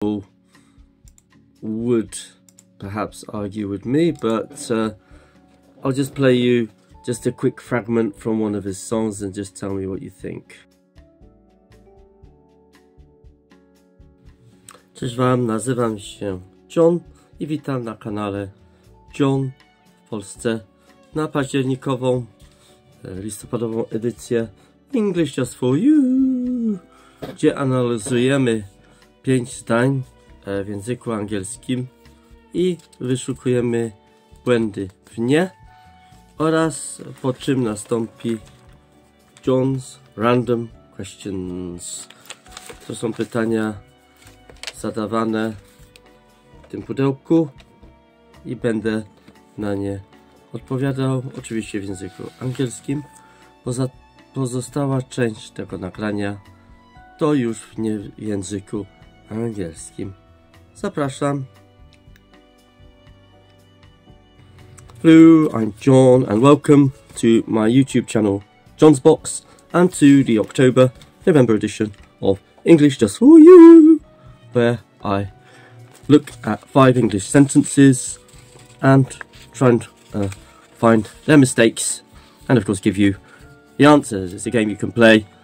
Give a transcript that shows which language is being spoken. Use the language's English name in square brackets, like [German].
[English] people would perhaps argue with me, but I'll just play you just a quick fragment from one of his songs and just tell me what you think. [Polish] Cześć wam, nazywam się John i witam na kanale John w Polsce na październikową, listopadową edycję English Just For You, gdzie analizujemy 5 zdań w języku angielskim i wyszukujemy błędy w nie, oraz po czym nastąpi John's Random Questions. To są pytania zadawane w tym pudełku i będę na nie odpowiadał, oczywiście w języku angielskim. Pozostała część tego nagrania to już nie w języku angielskim. Zapraszam. [English] Hello, I'm John and welcome to my YouTube channel John's Box and to the October-November edition of English Just For You, where I look at 5 English sentences and try and find their mistakes and of course give you the answers. It's a game you can play.